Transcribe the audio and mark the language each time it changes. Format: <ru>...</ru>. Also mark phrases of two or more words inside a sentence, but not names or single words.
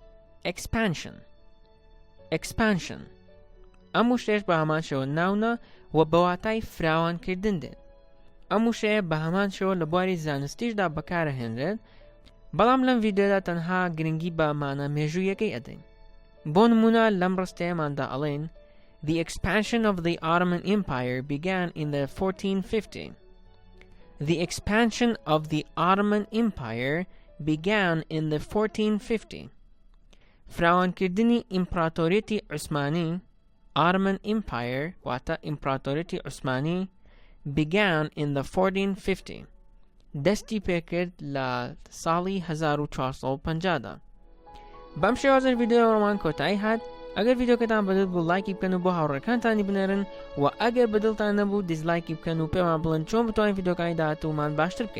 <ckb>expansion ئەم وشەیەش بە هەمان شێوە ناونە و بە واتای فراوانکردن دێت ئەم وشەیە بە هەمان شێوە لە بواری زانستیشدا بەکارهێنرێت بەڵام لەم ڤیدیۆدا تەنها گرنگی بە مانە مێژوو یەکەی ئەدەین بۆ نمونە لەم ڕستەیەماندا ئەڵێن</ckb> <en>The expansion of the Ottoman Empire began in the 1450. The expansion of the Ottoman Empire began in the 1450.</en> <ckb>فراوانکردنی ئیمپراتۆریەتی عوسمانی Ottoman Empire واتە ئیمپراتۆریەتی عوسمانی</ckb> <en>began in the 1450.</en> <ckb>دەستی پێکرد لە ساڵی 1450دا. بەم شێوازە ڤیدیۆمان کۆتایی هات. ئەگەر ڤیدیۆکەتان بەدڵ بوو لایکی بکەن و بۆ هاوڕێکانتانی بنێرن و ئەگەر بەدڵتان نەبوو دیزلایکی بکەن و پێمان بڵێن چۆن بتوانین ڤیدیۆکانی داهاتوومان باشتر بکەین.</ckb>